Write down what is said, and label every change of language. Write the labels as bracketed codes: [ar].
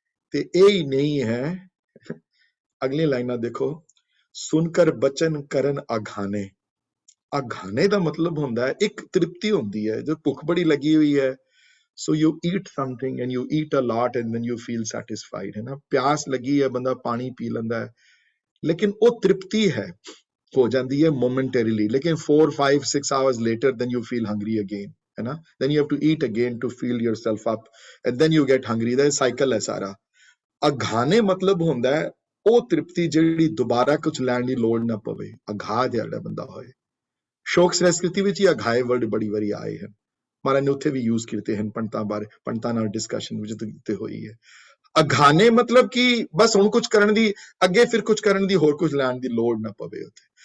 [pa] ਤੇ ਇਹ ਹੀ ਨਹੀਂ ਹੈ। ਅਗਲੀ ਲਾਈਨਾਂ ਦੇਖੋ, ਸੁਨਕਰ ਬਚਨ ਕਰਨ ਆਘਾਨੇ। ਆਘਾਨੇ ਦਾ ਮਤਲਬ ਹੁੰਦਾ ਹੈ ਇੱਕ ਤ੍ਰਿਪਤੀ ਹੁੰਦੀ ਹੈ, ਜੋ ਭੁੱਖ ਬੜੀ ਲੱਗੀ ਹੋਈ ਹੈ, [en] so you eat something and you eat a lot and then you feel satisfied, [hi] है ना। प्यास लगी है, बंदा पानी पी लेंदा है, लेकिन वो तृप्ति है, हो जाती है momentarily, लेकिन 4, 5, 6 hours later [en] then you feel hungry again, [hi] है ना। [en] then you have to eat again to fill yourself up and then you get hungry, that cycle [hi] है सारा। अघाने मतलब [pa] ਹੁੰਦਾ ਹੈ ਉਹ ਤ੍ਰਿਪਤੀ ਜਿਹੜੀ ਦੁਬਾਰਾ ਕੁਝ ਲੈਣ ਦੀ ਲੋੜ ਨਾ ਪਵੇ, ਅਘਾ ਜਿਹੜਾ ਬੰਦਾ ਹੋਏ। ਸ਼ੋਕ ਸੰਸਕ੍ਰਿਤੀ ਵਿੱਚ ਹੀ ਅਘਾਏ ਵਰਡ ਬੜੀ ਵਾਰੀ ਆਏ ਹਨ, ਮਹਾਰਾਜ ਨੇ ਉੱਥੇ ਵੀ ਯੂਜ਼ ਕੀਤੇ ਹਨ ਪੰਡਤਾਂ ਬਾਰੇ, ਪੰਡਤਾਂ ਨਾਲ ਡਿਸਕਸ਼ਨ ਵਿੱਚ ਤੇ ਹੋਈ ਹੈ। ਅਘਾਨੇ ਮਤਲਬ ਕਿ ਬਸ ਹੁਣ ਕੁਝ ਕਰਨ ਦੀ, ਅੱਗੇ ਫਿਰ ਕੁਝ ਕਰਨ ਦੀ, ਹੋਰ ਕੁਝ ਲੈਣ ਦੀ ਲੋੜ ਨਾ ਪਵੇ ਉੱਥੇ।